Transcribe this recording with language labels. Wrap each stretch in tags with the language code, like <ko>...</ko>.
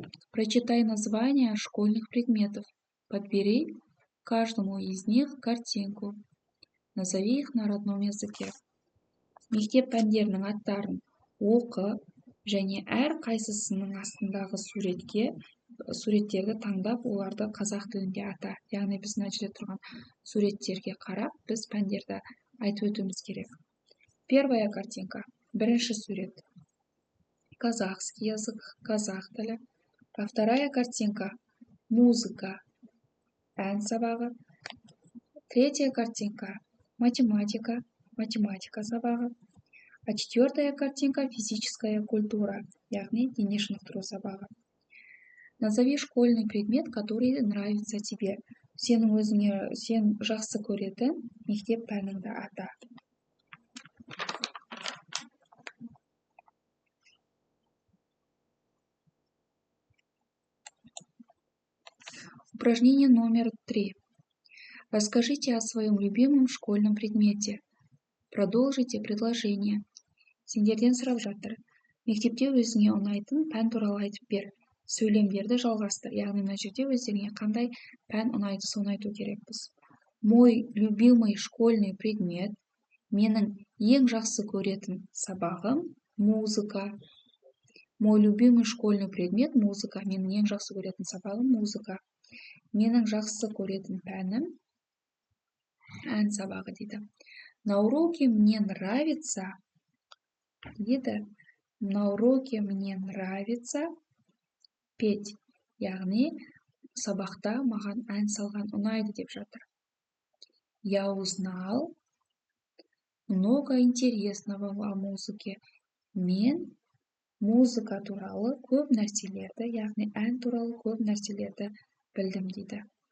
<ru>Прочитай названия школьных предметов. Подбери каждому из них картинку. Назови их на родном языке.</ru> <kk>Мектеп пәндерінің аттарын оқы және әр қайсысының астындағы суреттерді таңдап, оларды қазақ тілінде ата. Яғни біз мына жерде тұрған суреттерге қарап, біз пәндерді айтып өтуіміз керек.</kk> <ru>Первая картинка.</ru> <kk>Бірінші сурет.</kk> <ru>Казахский язык,</ru> <kk>қазақ тілі.</kk> <ru>А вторая картинка. Музыка,</ru> <kk>ән сабағы.</kk> <ru>Третья картинка. Математика,</ru> <kk>математика сабағы.</kk> <ru>А четвертая картинка. Физическая культура,</ru> <kk>яғни дене шынықтыру сабағы.</kk> <ru>Назови школьный предмет, который нравится тебе.</ru> <kk>Сен жақсы көретін мектеп пәніңді ата.</kk> <ru>Упражнение номер 3. Расскажите о своем любимом школьном предмете. Продолжите предложение.</ru> <kk>Сендерден сұрап жатыр. Мектепте өзіңе ұнайтын пән туралы айтып бер. сөйлемдерді жалғастыр. Яғни мына жерде өздеріңе қандай пән ұнайды соны айту керекпіз.</kk> <ru>Мой любимый школьный предмет.</ru> <kk>Менің ең жақсы көретін сабағым музыка.</kk> <ru>Мой любимый школьный предмет музыка.</ru> <kk>Менің ең жақсы көретін сабағым музыка. Менің жақсы көретін пәнім ән сабағы дейді.</kk> <ru>На уроке мне нравится</ru> <kk>дейді.</kk> <ru>На уроке мне нравится петь.</ru> <kk>Яғни сабақта маған ән салған ұнайды деп жатыр.</kk> <ru>Я узнал много интересного о музыке.</ru> <kk>Мен музыка туралы көп нәрселерді, яғни ән туралы көп нәрселерді білдім дейді.</kk>